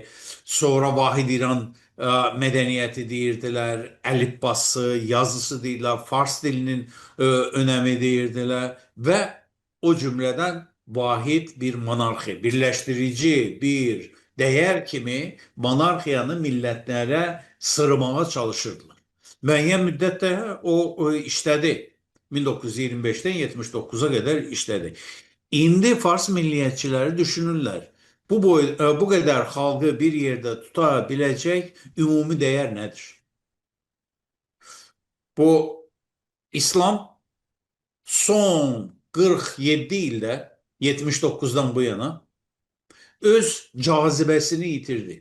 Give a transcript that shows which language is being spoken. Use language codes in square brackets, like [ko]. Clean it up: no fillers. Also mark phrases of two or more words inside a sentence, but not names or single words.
[az] Sonra Vahid İran mədəniyyəti deyirdilər, əlifbası, yazısı deyirlər, Fars dilinin önəmi deyirdilər və o cümlədən vahid bir monarxiya, birləşdirici bir değer kimi monarxiyanı millətlərə sırmağa çalışırdılar. Müəyyən müddətdə o işlədi. [tr] 1925'ten 79'a kadar işledi. İndi Fars milliyetçileri düşünürler. Bu kadar halkı bir yerde tutabilecek ümumi değer nedir? Bu İslam son 47 ilde 79'dan bu yana öz cazibesini yitirdi.